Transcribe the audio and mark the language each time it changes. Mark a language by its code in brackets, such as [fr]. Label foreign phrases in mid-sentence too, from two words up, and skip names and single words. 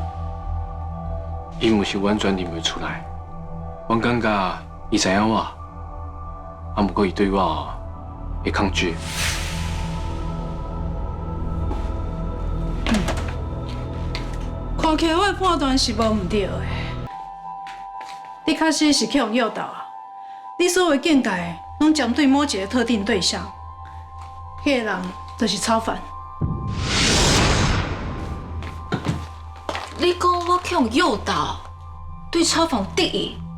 [nan] 伊毋是完全认袂出来，我感觉伊知影我，毋过伊对我会抗拒。看起来我的判断是无唔对的。你确实是去互诱导啊！你所有的境界拢针对某一个特定对象，迄个人就是超凡。你讲我去用诱导，对超凡有敌意？